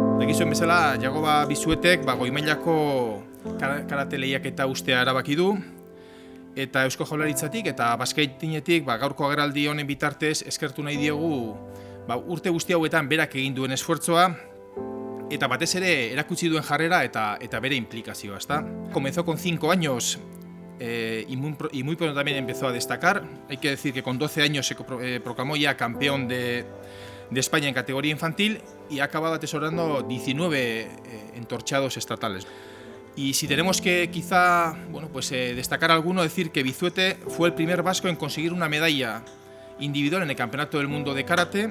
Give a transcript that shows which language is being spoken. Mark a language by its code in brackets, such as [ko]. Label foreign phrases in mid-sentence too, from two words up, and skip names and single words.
[eu] dakizuen bezala, Jagoba Bizuetek goi mailako karate lehiaketa ustea erabaki du, eta Eusko Jaurlaritzatik eta Bazkaitinetik gaurko agerraldi honen bitartez eskertu nahi diogu urte guzti hauetan berak egin duen esfuerzoa, eta batez ere erakutsi duen jarrera eta bere implikazioa, [es] ¿está? Comenzó con 5 años y muy pronto también empezó a destacar. Hay que decir que con 12 años se proclamó ya campeón de España en categoría infantil y ha acabado atesorando 19 entorchados estatales. Y si tenemos que quizá destacar alguno, decir que Bizuete fue el primer vasco en conseguir una medalla individual en el Campeonato del Mundo de Karate.